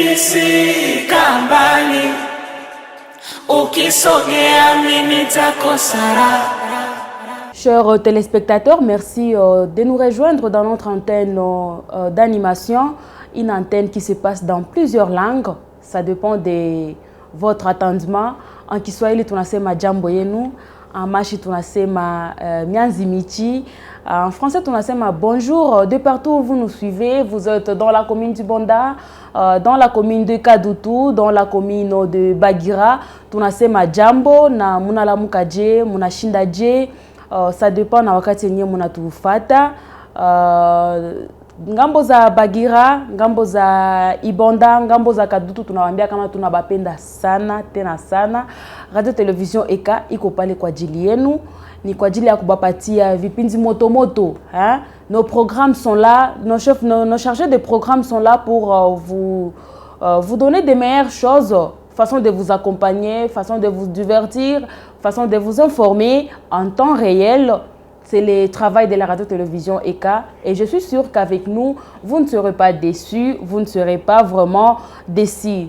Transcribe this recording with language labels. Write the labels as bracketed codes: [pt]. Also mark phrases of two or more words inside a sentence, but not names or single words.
[sw] kambali, ukisogea mimi nitakosa raha. [fr] Chers téléspectateurs, merci de nous rejoindre dans notre antenne d'animation, une antenne qui se passe dans plusieurs langues. Ça dépend de votre attendement. [sw] En Kiswahili tunasema jambo yenu, en Mashi tunasema mianzi michi, [fr] en français [sw] tunasema bonjour. [fr] De partout où vous nous suivez, vous êtes dans la commune du Bonda, dans la commune de Kadutu, dans la commune de Bagira, [sw] tunasema jambo na munalamuka je, munashinda je. [fr] Ça dépend [sw] na wakati yenye munatufata. Ngambo za Bagira, ngambo za Ibonda, ngambo za Kadutu tunawaambia kama tunabapenda sana tena sana. Radio Television Eka iko pale kwa ajili yenu, ni kwa ajili ya kubapatia vipindi moto moto, [fr] hein? Nos programmes sont là, nos chargés de programmes sont là pour vous donner des meilleures choses, façon de vous accompagner, façon de vous divertir, façon de vous informer en temps réel. C'est le travail de la radio-télévision EKA et je suis sûre qu'avec nous, vous ne serez pas déçus, vous ne serez pas vraiment déçus.